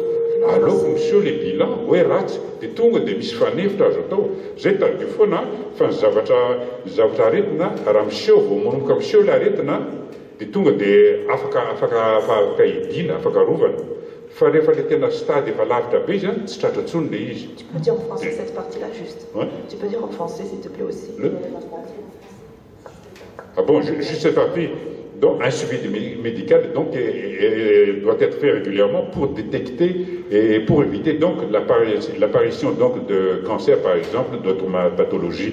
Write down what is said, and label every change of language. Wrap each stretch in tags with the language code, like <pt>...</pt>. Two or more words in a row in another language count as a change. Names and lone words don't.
<mg>Aleoko miseho le bilan hoe ratsy dia tonga dia misy fanefitra azo atao. Zay tadio foana fa ny zavatra aretina raha miseho vao manomboka miseho le aretina dia tonga dia afaka idina, afaka rovana. Fa rehefa le tena stade efa lavitra be zany tsy tratra intsony le izy.</mg> <fr>Tu peux dire en français cette partie-là juste? Ouais. Tu peux dire en français s'il te plaît aussi? Ah bon, juste cette partie. Donc un suivi médical donc, doit être fait régulièrement pour détecter et pour éviter donc l'apparition donc de cancer par exemple, d'autres pathologies.</fr>